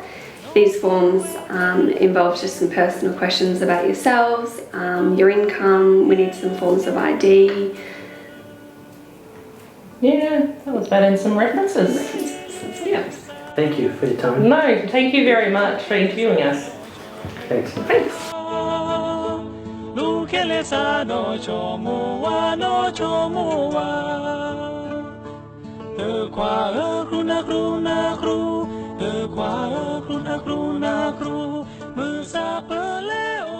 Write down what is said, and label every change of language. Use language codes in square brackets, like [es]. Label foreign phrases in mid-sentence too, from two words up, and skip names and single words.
[en] These forms involve just some personal questions about yourselves, your income, we need some forms of ID. Yeah, that was bad, and some references. Yeah. Thank you for your time. No, thank you very much for interviewing us. Thanks. Thanks. Kelesa no chomoa no chomoa kwa kruna kruna kru Kwa kruna kruna kru Musa pele